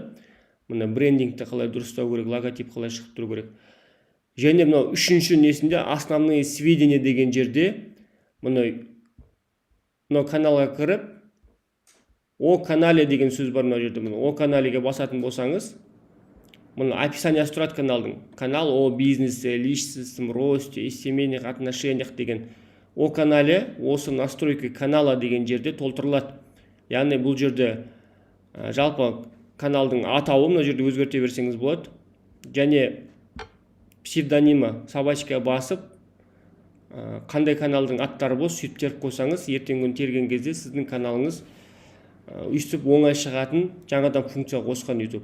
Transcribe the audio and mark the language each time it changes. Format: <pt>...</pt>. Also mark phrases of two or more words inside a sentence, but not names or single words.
<kk>Мына брендингті қалай дұрыстау керек, логотип қалай шығып тұру керек. Және мынау үшінші несінде</kk> <ru>основные сведения</ru> <kk>деген жерде мынау каналға кіріп,</kk> <ru>о канале</ru> <kk>деген сөз бар мынау жерде. О каналеге басатын болсаңыз, мына описаниясы тұрады каналдың.</kk> <ru>Канал о бизнесе, личностном росте и семейных отношениях деген. О канале,</ru> <kk>осы</kk> <ru>настройка канала</ru> <kk>деген жерде толтырылады. Яғни бұл жерде жалпы каналдың атауы мына жерде өзгерте берсеңіз болады. Және псевдонимі собачка басып, қандай каналдың аттары болса, сөйтіп теріп қойсаңыз, ертеңгі күні терген кезде сіздің каналыңыз өйстіп оңай шығатын жаңадан функция қосқан YouTube.</kk>